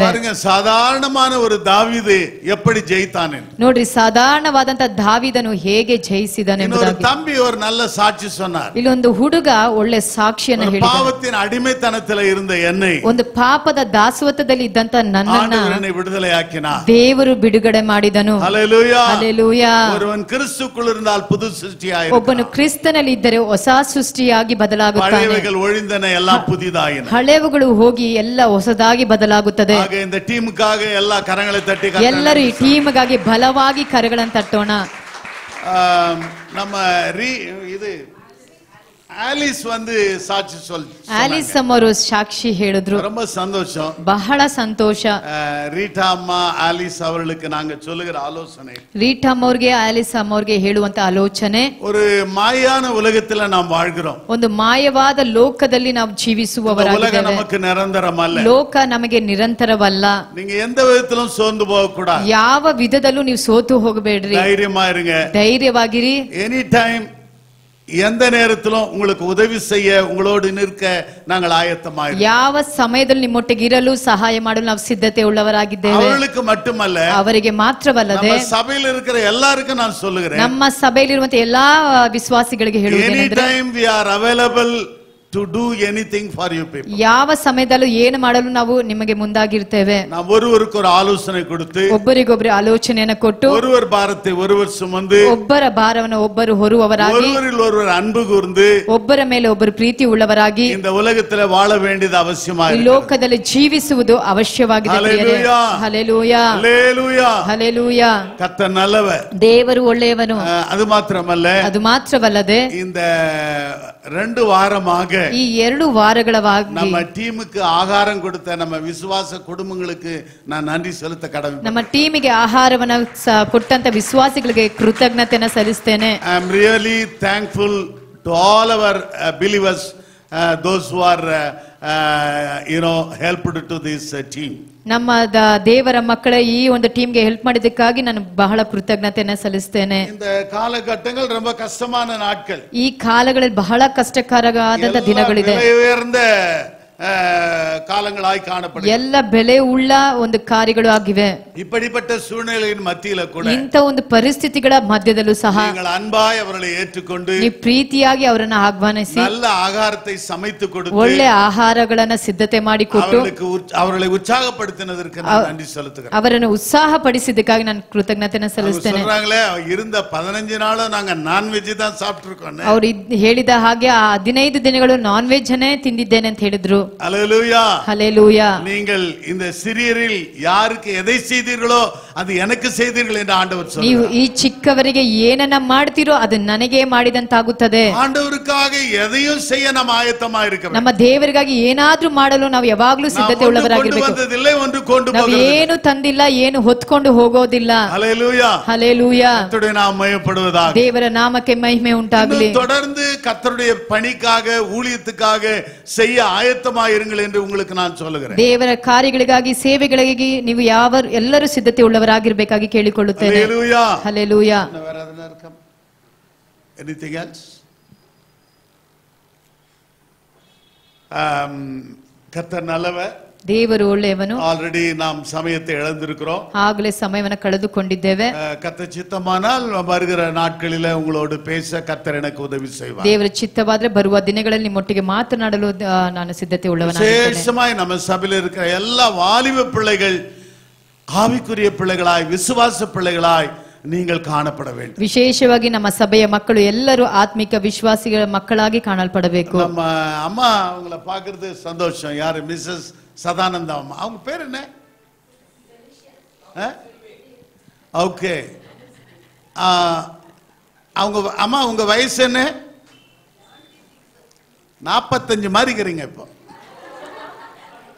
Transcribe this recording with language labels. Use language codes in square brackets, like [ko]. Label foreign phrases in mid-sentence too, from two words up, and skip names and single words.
[ta] பாருங்க, சாதாரணமான ஒரு தாவீது எப்படி ஜெயித்தான் என்று. [kn] ನೋಡ್ರಿ, ಸಾಧಾರಣವಾದಂತ ದಾವೀದನು ಹೇಗೆ ಜಯಿಸಿದನು [ta] ஒரு [kn] ಎಂಬುದಾಗಿ. [ta] தம்பி ஒரு நல்ல சாட்சி சொன்னார். [kn] ಇಲ್ಲಿ ಒಂದು ಹುಡುಗ ಒಳ್ಳೆ ಸಾಕ್ಷಿಯನ್ನು ಹೇಳಿದ. [ta] பாவத்தின் அடிமைத்தனத்தில் இருந்த என்னை [kn] ಒಂದು ಪಾಪದ ದಾಸತ್ವದಲ್ಲಿ ಇದ್ದಂತ ನನ್ನನ್ನ [ta] ஆண்டவர் என்னை விடுதலையாக்கினார். [kn] ದೇವರು ಬಿಡುಗಡೆ ಮಾಡಿದನು. [ta] ஹல்லேலூயா. [kn] ಹಲ್ಲೆಲೂಯಾ. [ta] ஒருவன் கிறிஸ்துக்குள் இருந்தால் புது சிருஷ்டியாய் [kn] ಒಬ್ಬನು ಕ್ರಿಸ್ತನಲ್ಲಿ ಇದ್ದರೆ ಹೊಸ ಸೃಷ್ಟಿಯಾಗಿ ಬದಲಾಗುತ್ತಾನೆ. [ta] பழையவைகள் ஒழிந்தன, எல்லாம் புதிதாயின. [kn] ಹಳೆವುಗಳು ಹೋಗಿ ಎಲ್ಲ ಹೊಸದಾಗಿ ಬದಲಾಗುತ್ತದೆ. [ta] ஆக இந்த டீமுக்காக எல்லா கரங்களை தட்டி [kn] ಎಲ್ಲರೂ ಈ ಟೀಮ್ಗಾಗಿ ಬಲವಾಗಿ ಕರೆಗಳನ್ನು ತಟ್ಟೋಣ. [ta] நம்ம இது ஆலிஸ் வந்து சாட்சி [kn] ಆಲಿಸ್ ಅವರು ಸಾಕ್ಷಿ ಹೇಳಿದ್ರು. [ta] ரொம்ப சந்தோஷம், [kn] ಬಹಳ ಸಂತೋಷ. [ta] ரீட்டா அம்மா ஆலிஸ் அவர்களுக்கு நாங்க சொல்லுகிற ஆலோசனை, [kn] ರೀಟಾ ಅವ್ರಿಗೆ ಆಲಿಸ್ ಅವ್ರಿಗೆ ಹೇಳುವಂತ ಆಲೋಚನೆ, [ta] ஒரு மாயான உலகத்துல நாம் வாழ்கிறோம். [kn] ಒಂದು ಮಾಯವಾದ ಲೋಕದಲ್ಲಿ ನಾವು [ta] உலகம் [kn] ಜೀವಿಸುವವರಾಗಿದ್ದೇವೆ. [ta] நமக்கு நிரந்தரம் அல்ல. [kn] ಲೋಕ ನಮಗೆ ನಿರಂತರವಲ್ಲ. [ta] நீங்க எந்த விதத்திலும் சோர்ந்து போக கூடாது. [kn] ಯಾವ ವಿಧದಲ್ಲೂ ನೀವು ಸೋತು ಹೋಗಬೇಡ್ರಿ. [ta] தைரியமா இருங்க. [kn] ಧೈರ್ಯವಾಗಿರಿ. [en] any time, [ta] எந்த நேரத்திலும் உங்களுக்கு உதவி செய்ய உங்களோடு நிற்க நாங்கள் ஆயத்தமாயிருக்கிறோம். [kn] ಯಾವ ಸಮಯದಲ್ಲಿ ನಿಮ್ಮೊಟ್ಟಿಗೆ ಇರಲು ಸಹಾಯ ಮಾಡಲು ನಾವು ಸಿದ್ಧತೆ ಉಳ್ಳವರಾಗಿದ್ದೇವೆ. [ta] அவர்களுக்கு மட்டுமல்ல, [kn] ಅವರಿಗೆ ಮಾತ್ರವಲ್ಲದೆ [ta] நம்ம சபையில் இருக்கிற எல்லாருக்கும் நான் சொல்லுகிறேன், [kn] ನಮ್ಮ ಸಭೆಯಲ್ಲಿರುವಂತಹ ಎಲ್ಲಾ ವಿಶ್ವಾಸಿಗಳಿಗೆ [ta] எனி [kn] ಹೇಳುವುದೇನೆಂದರೆ, [en] டைம் we are available to do anything for you people. [kn] ಯಾವ ಸಮಯದಲ್ಲೂ ಏನು ಮಾಡಲು ನಾವು ನಿಮಗೆ ಮುಂದಾಗಿರ್ತೇವೆ. [ta] நாம் ஒருவருக்கு ஒரு ஆலோசனை கொடுத்து, [kn] ಒಬ್ಬರಿಗೊಬ್ಬರು ಆಲೋಚನೆಯನ್ನು ಕೊಟ್ಟು, [ta] ஒருவர் பாரத்தை ஒருவர் சுமந்து, [kn] ಒಬ್ಬರ ಭಾರವನ್ನು ಒಬ್ಬರು ಹೊರುವವರಾಗಿ, [ta] ஒருவரில் ஒருவர் அன்பு கூர்ந்து [kn] ಒಬ್ಬರ ಮೇಲೆ ಒಬ್ಬರು ಪ್ರೀತಿ ಉಳ್ಳವರಾಗಿ [ta] இந்த உலகத்தில் வாழ வேண்டியது [kn] ಈ [ta] அவசியமாಗಿದೆ. [kn] ಲೋಕದಲ್ಲಿ ಜೀವಿಸುವುದು ಅವಶ್ಯವಾಗಿದೆ. ಹಲ್ಲೆಲೂಯಾ. ಹಲ್ಲೆಲೂಯಾ. [ta] ஹல்லேலூயா. [kn] ಹಲ್ಲೆಲೂಯಾ. [ta] கர்த்தர் நல்லவர். [kn] ದೇವರು ಒಳ್ಳೆಯವನು. [ta] அது மாத்திரமல்ல, [kn] ಅದು ಮಾತ್ರವಲ್ಲದೆ [ta] இந்த 2 வாரமாக [kn] ಈ 2 ವಾರಗಳವಾಗಿ [ta] நம்ம டீமுக்கு ஆகாரம் கொடுத்த நம்ம விசுவாச குடும்பங்களுக்கு நான் நன்றி செலுத்த கடமை. [kn] ನಮ್ಮ ಟೀಮಿಗೆ ಆಹಾರವನ್ನು ಕೊಟ್ಟಂತ ವಿಶ್ವಾಸಿಗಳಿಗೆ ಕೃತಜ್ಞತೆಯನ್ನು ಸಲ್ಲಿಸ್ತೇನೆ. [en] I am really thankful to all our believers, those who are helped to this team. [kn] ನಮ್ಮ ದೇವರ ಮಕ್ಕಳ ಈ ಒಂದು ಟೀಮ್ಗೆ ಹೆಲ್ಪ್ ಮಾಡಿದ್ದಕ್ಕಾಗಿ ನಾನು ಬಹಳ ಕೃತಜ್ಞತೆಯನ್ನು ಸಲ್ಲಿಸ್ತೇನೆ. [ta] இந்த காலகட்டங்கள் ரொம்ப கஷ்டமான நாட்கள். [kn] ಈ ಕಾಲಗಳಲ್ಲಿ ಬಹಳ ಕಷ್ಟಕರವಾದ ದಿನಗಳಿದೆ. [ta] உயர்ந்த காலங்களாய் காணப்படுகிறது. [kn] ಎಲ್ಲ ಬೆಲೆ ಉಳ್ಳ ಒಂದು ಕಾರ್ಯಗಳು ಆಗಿವೆ. [ta] இப்படிப்பட்ட சூழ்நிலையின் மத்தியில கூட [kn] ಇಂಥ ಒಂದು ಪರಿಸ್ಥಿತಿಗಳ ಮಧ್ಯದಲ್ಲೂ ಸಹ [ta] நீங்கள் அன்பாய் அவர்களை ஏற்றுக்கொண்டு [kn] ನೀವು ಪ್ರೀತಿಯಾಗಿ ಅವರನ್ನು ಆಹ್ವಾನಿಸಿ [ta] நல்ல ஆகாரத்தை சமைத்து கொடுத்து [kn] ಒಳ್ಳೆ ಆಹಾರಗಳನ್ನ ಸಿದ್ಧತೆ ಮಾಡಿಕೊಟ್ಟು [ta] அவர்களை உற்சாகப்படுத்தினதற்கு நான் நன்றி செலுத்துகிறேன். [kn] ಅವರನ್ನು ಉತ್ಸಾಹಪಡಿಸಿದ್ದಕ್ಕಾಗಿ ನಾನು ಕೃತಜ್ಞತೆಯನ್ನು ಸಲ್ಲಿಸ್ತೇನೆ. [ta] சொல்றாங்களே, இருந்த 15 நாளும் நாங்க நான்வெஜ் தான் சாப்பிட்டிருக்கோம். [kn] ಅವರು ಹೇಳಿದ ಹಾಗೆ ಆ 15 ದಿನಗಳು [en] non veg [kn] ಅನ್ನೇ ತಿಂದಿದ್ದೇನೆ ಅಂತ ಹೇಳಿದ್ರು. [ta] ஹல்லேலூயா. ஹல்லேலூயா. நீங்கள் இந்த சிறியரில் யாருக்கு எதை செய்தீர்களோ அது எனக்கு செய்தீர்கள் என்று ஆண்டவர் சொல்றார். [kn] ನೀವು ಈ ಚಿಕ್ಕವರಿಗೆ ಏನನ್ನ ಮಾಡ್ತೀರೋ ಅದು ನನಗೆ ಮಾಡಿದಂತಾಗುತ್ತದೆ. [ta] ஆண்டவருக்காக எதையும் செய்ய நாம் ஆயத்தமா இருக்கிறோம். [kn] ನಮ್ಮ ದೇವರಿಗಾಗಿ ಏನಾದ್ರೂ ಮಾಡಲು ನಾವು ಯಾವಾಗಲೂ ಸಿದ್ಧತೆ ಉಳ್ಳವರಾಗಿರಬೇಕು. [ta] வந்ததில்லை, ஒன்று கொண்டு [kn] ನಾವು [ta] போகிறது. [kn] ಏನು ತಂದಿಲ್ಲ, ಏನು ಹೊತ್ಕೊಂಡು ಹೋಗೋದಿಲ್ಲ. [ta] ஹல்லேலூயா. ஹல்லேலூயா. கர்த்தருடைய நாமம் மகிமைப்படுவதாக. [kn] ದೇವರ ನಾಮಕ್ಕೆ ಮಹಿಮೆ ಉಂಟಾಗಲಿ. [ta] தொடர்ந்து கர்த்தருடைய பணிக்காக, ஊழியத்துக்காக செய்ய ஆயத்தமா இருங்கள் என்று உங்களுக்கு நான் சொல்லுகிறேன். [kn] ದೇವರ ಕಾರ್ಯಗಳಿಗಾಗಿ, ಸೇವೆಗಳಿಗಾಗಿ ನೀವು ಎಲ್ಲರೂ ಸಿದ್ಧತೆ ಉಳ್ಳವರಾಗಿರಬೇಕಾಗಿ ಕೇಳಿಕೊಳ್ಳುತ್ತೇನೆ. [ta] ஹல்லேலூயா. ஹல்லேலூயா. வேற எதுனா இருக்கா? [en] Anything else? [ta] கர்த்தர் நல்லவர். [kn] ದೇವರು ಒಳ್ಳೆಯವನು. [ta] ஆல்ரெடி நாம் சமயத்தை இழந்திருக்கிறோம். [kn] ಆಗಲೇ ಸಮಯವನ್ನು ಕಳೆದುಕೊಂಡಿದ್ದೇವೆ. [ta] கர்த்தர் சித்தமானால் வருகிற நாட்களிலே உங்களோடு பேச கர்த்தர் எனக்கு உதவி செய்வார். [kn] ದೇವರ ಚಿತ್ತವಾದ್ರೆ ಬರುವ ದಿನಗಳಲ್ಲಿ ನಿಮ್ಮೊಟ್ಟಿಗೆ ಮಾತನಾಡಲು ನಾನು ಸಿದ್ಧತೆ ಉಳ್ಳವನಾಗಿದ್ದೇನೆ. [ta] விசேஷமாய் நம்ம சபையில் இருக்கிற எல்லா வாலிப பிள்ளைகள் ஆவிக்குரிய பிள்ளைகளாய், விசுவாச பிள்ளைகளாய் நீங்கள் காணப்பட வேண்டும். [kn] ವಿಶೇಷವಾಗಿ ನಮ್ಮ ಸಭೆಯ ಮಕ್ಕಳು ಎಲ್ಲರೂ ಆತ್ಮಿಕ ವಿಶ್ವಾಸಿಗಳ ಮಕ್ಕಳಾಗಿ ಕಾಣಲ್ಪಡಬೇಕು. [ta] நம்ம அம்மா அவங்கள பார்க்கிறது சந்தோஷம். யாரு? மிஸ்ஸஸ் சதானந்தா அம்மா. அவங்க பேர் என்ன? ஓகே. அவங்க அம்மா, உங்க வயசு என்ன? 45 மாதிரி இருக்கிறீங்க இப்போ.